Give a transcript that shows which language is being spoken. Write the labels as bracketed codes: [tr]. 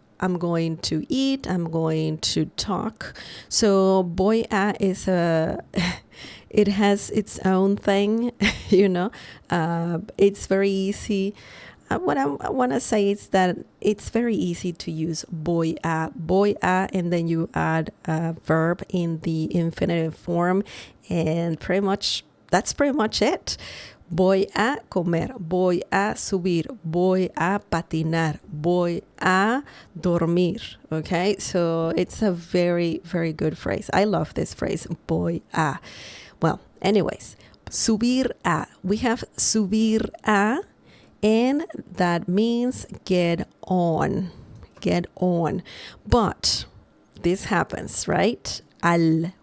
[en] I'm going to eat, I'm going to talk. So voy a is it has its own thing, you know. It's very easy what I want to say is that it's very easy to use voy a, and then you add a verb in the infinitive form, and that's pretty much it. [es] Voy a comer, voy a subir, voy a patinar, voy a dormir. [en] Okay, so it's a very, very good phrase. I love this phrase, voy a. Well, anyways, subir a. We have subir a, and that means get on. Get on. But this happens, right? Al.